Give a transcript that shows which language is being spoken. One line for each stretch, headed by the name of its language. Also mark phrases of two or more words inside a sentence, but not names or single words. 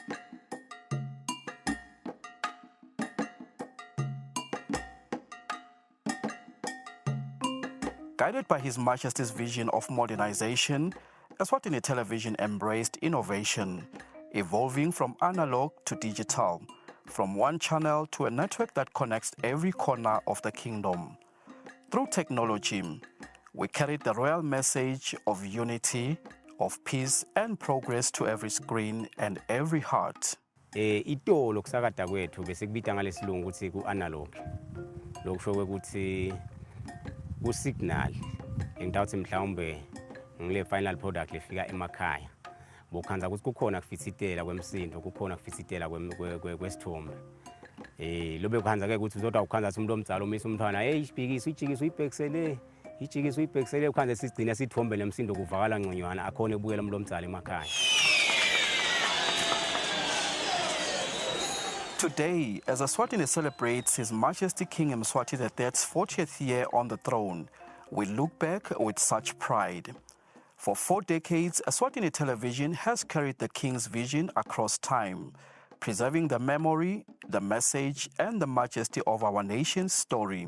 English: Guided by His Majesty's vision of modernization, Eswatini television embraced innovation, evolving from analog to digital, from one channel to a network that connects every corner of the kingdom. Through technology, we carried the royal message of unity, of peace and progress to every screen and every heart.
Swati: Itolo kusakada kwethu bese kubita ngalesilungu ukuthi ku-analog. Lokusho ukuthi ku-signal engidawuthi mhlawumbe ngile
English: final product
Swati: lefika emakhaya. Bokhanza ukuthi kukhona kufitsitela kwemsindo, kukhona kufitsitela kwesithombe. Lobe khanza ke ukuthi uzodwa ukhanza ukuthi umuntu omdzalo umisa umntwana, hey ibhikisi ijikisi uyibhekisele, ijikisi uyibhekisele ukhanza sigcina sithombe lemsindo kuvakala ngconywana akhona ebuyela umuntu omdzalo emakhaya.
English: Today, as Eswatini celebrates His Majesty King Mswati III's 40th year on the throne, we look back with such pride. For 4 decades, Eswatini television has carried the King's vision across time, preserving the memory, the message, and the majesty of our nation's story.